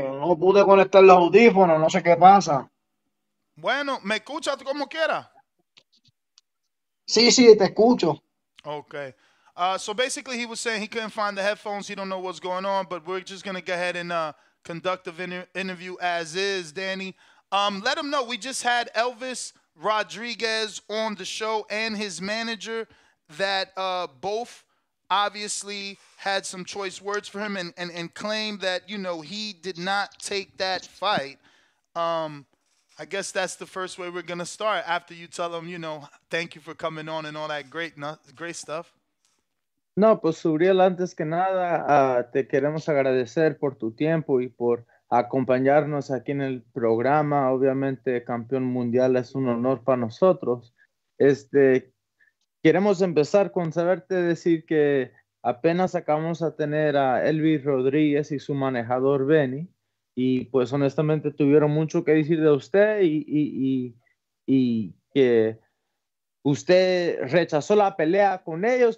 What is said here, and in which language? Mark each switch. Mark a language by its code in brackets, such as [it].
[es] No pude conectar los audífonos, no sé qué pasa. Bueno, ¿me escucha como quiera? Sí, sí, te escucho. [en] Okay. So basically, he was saying he couldn't find the headphones. He don't know what's going on, but we're just gonna go ahead and conduct the interview as is. Danny, let him know we just had Elvis Rodriguez on the show and his manager that both obviously had some choice words for him and claimed that he did not take that fight. I guess that's the first way we're gonna start after you tell him, thank you for coming on and all that great stuff. [es] No, pues Subriel, antes que nada, te queremos agradecer por tu tiempo y por acompañarnos aquí en el programa. Obviamente, campeón mundial es un honor para nosotros. Este, Queremos empezar con saberte decir que apenas acabamos a tener a Elvis Rodríguez y su manejador Benny, y pues honestamente tuvieron mucho que decir de usted y que usted rechazó la pelea con ellos.